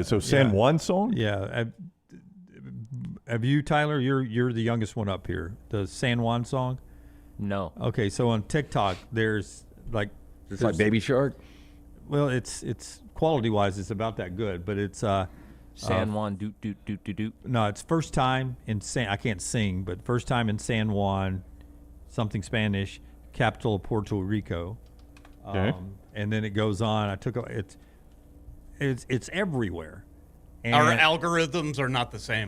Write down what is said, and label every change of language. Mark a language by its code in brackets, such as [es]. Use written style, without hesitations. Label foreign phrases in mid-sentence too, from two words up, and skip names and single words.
[en] So San Juan song? Yeah. Have you, Tyler? You're the youngest one up here. The San Juan song? No. Okay, so on TikTok, there's like Baby Shark. Well, it's quality wise, it's about that good, but it's San Juan doot doot doot doot doot. No, it's first time in I can't sing, but first time in San Juan, something Spanish, capital of Puerto Rico. Okay. And then it goes on. It's everywhere. And our algorithms are not the same.